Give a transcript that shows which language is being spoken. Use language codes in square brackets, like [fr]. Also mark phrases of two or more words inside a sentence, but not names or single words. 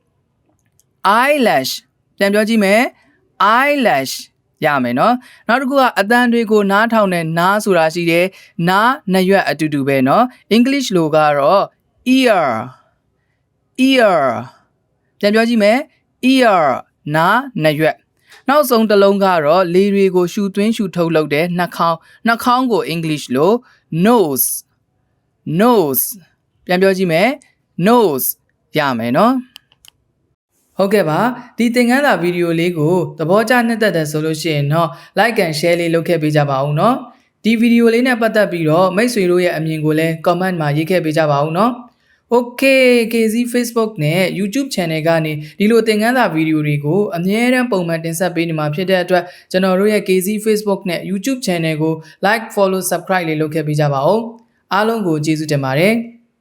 [my] ပြန်ပြောကြည့်မယ် eyelash ရမယ်နော်နောက်တစ်ခုကအတန်တွေကိုနားထောင်တဲ့နားဆိုတာရှိတယ်နားနှစ်ရွက်အတူတူပဲနော် English လိုကတော့ ear ပြန်ပြောကြည့်မယ် ear နားနှရွက်နောက်ဆုံးတစ်လုံးကတော့လေတွေကိုရှူသွင်းရှူထုတ်လုပ်တဲ့နှာခေါင်းကို English လို့ nose ပြန်ပြောကြည့်မယ် nose ရမယ်နော်ဟုတ်ကဲ့ပါဒီသင်ခန်းစာဗီဒီယိုလေးကိုသဘောကျနှစ်သက်တယ်ဆို လို့ရှိရင်တော့ [en] like and share [my] လေးလုပ်ခဲ့ပေးကြပါဦးနော်ဒီဗီဒီယိုလေးနဲ့ပတ်သက်ပြီးတော့မိတ်ဆွေတို့ရဲ့အမြင်ကိုလည်း comment မှာရေးခဲ့ပေးကြပါဦးနော် Okay K Zee Facebook နဲ့ YouTube channel ကနေဒီလိုသင်ခန်းစာဗီဒီယိုတွေကိုအမြဲတမ်းပုံမှန်တင်ဆက်ပေးနေမှာဖြစ်တဲ့အတွက်ကျွန်တော်တို့ရဲ့ K Zee Facebook နဲ့ YouTube channel ကို [en] like follow subscribe [my] လေးလုပ်ခဲ့ပေးကြပါဦးအားလုံးကိုကျေးဇူးတင်ပါတယ်